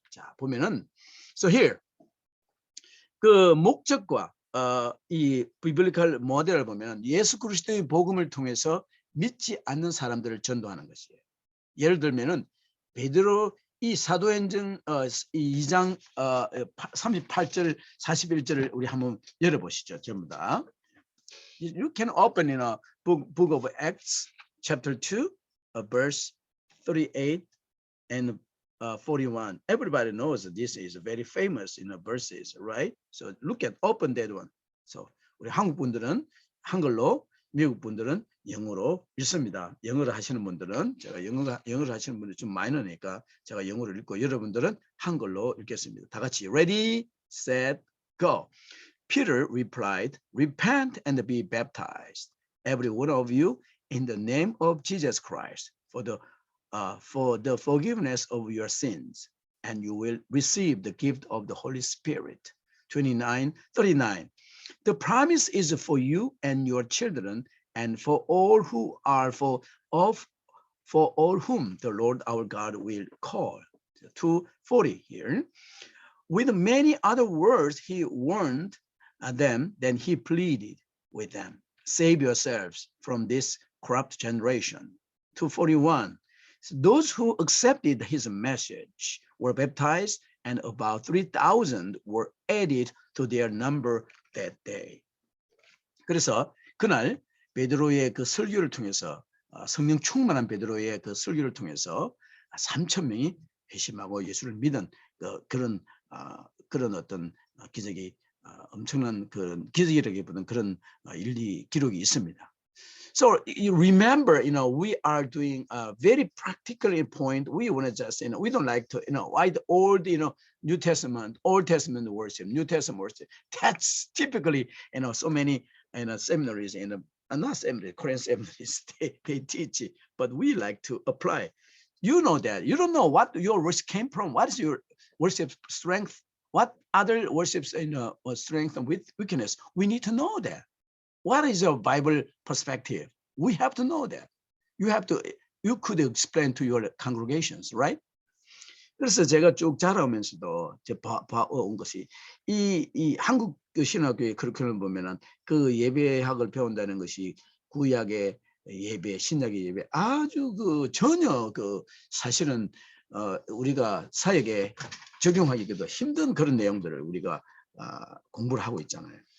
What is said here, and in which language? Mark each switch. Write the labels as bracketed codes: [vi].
[ko] 자, 보면은 [en] so here [ko] 그 목적과 이 비블리컬 모델을 보면 예수 그리스도의 복음을 통해서 믿지 않는 사람들을 전도하는 것이에요. 예를 들면은 베드로 이 사도행전 2장 38절 41절을 우리 한번 열어보시죠. 전부 다. [en] You can open in a book of Acts chapter 2 verse 38 and 41. Everybody knows that this is very famous in the verses, right? So look at, open that one. [ko] So 우리 한국 분들은 한글로, 미국 분들은 영어로 읽습니다. 영어를 하시는 분들은, 제가 영어를 하시는 분들이 좀 마이너니까 제가 영어로 읽고 여러분들은 한글로 읽겠습니다. 다 같이 [en] ready, set, go. Peter replied, repent and be baptized, every one of you, in the name of Jesus Christ, for the forgiveness of your sins, and you will receive the gift of the Holy Spirit. 39. The promise is for you and your children, and for all who are for all whom the Lord our God will call. 2:40 here. With many other words, he warned them, then he pleaded with them, save yourselves from this corrupt generation. 2:41. So those who accepted his message were baptized, and about 3,000 were added to their number that day. [ko] 그래서 그날 베드로의 그 설교를 통해서, 성령 충만한 베드로의 그 설교를 통해서 3,000명이 회심하고 예수를 믿은 그런 어떤 기적이, 엄청난 그런 기적이라기보다는 그런 기록이 있습니다. [en] So you remember, we are doing a very practical point. We want to just, we don't like to, why the old, New Testament, Old Testament worship, New Testament worship. That's typically, so many, seminaries, not seminaries, Korean seminaries, they teach it, but we like to apply. You know that. You don't know what your worship came from. What is your worship strength? What other worships, strength and weakness? We need to know that. What is your Bible perspective? We have to know that. You could explain to your congregations, right? [ko] 그래서 제가 쭉 자라오면서도 봐온 것이 이 한국 신학교의 커리큘럼 보면은 그 예배학을 배운다는 것이 구약의 예배, 신약의 예배 아주 전혀 사실은 우리가 사역에 적용하기도 힘든 그런 내용들을 우리가 공부를 하고 있잖아요.